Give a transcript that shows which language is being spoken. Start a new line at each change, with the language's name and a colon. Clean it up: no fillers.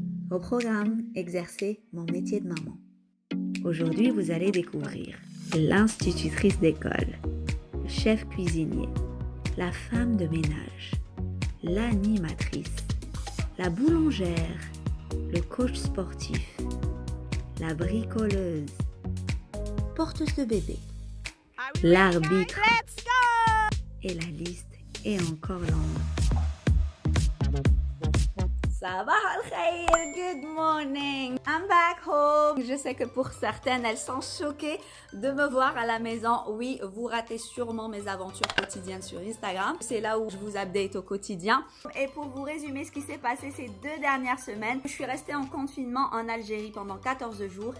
French: Au programme, exercer mon métier de maman. Aujourd'hui, vous allez découvrir l'institutrice d'école, le chef cuisinier, la femme de ménage, l'animatrice, la boulangère, le coach sportif, la bricoleuse, porteuse de bébé, l'arbitre et la liste est encore longue.
Arabic: Sabah al-khair,
English: good morning. I'm back home.
French: Je sais que pour certaines, elles sont choquées de me voir à la maison. Oui, vous ratez sûrement mes aventures quotidiennes sur Instagram. C'est là où je vous update au quotidien. Et pour vous résumer ce qui s'est passé ces 2 dernières semaines, je suis restée en confinement en Algérie pendant 14 jours.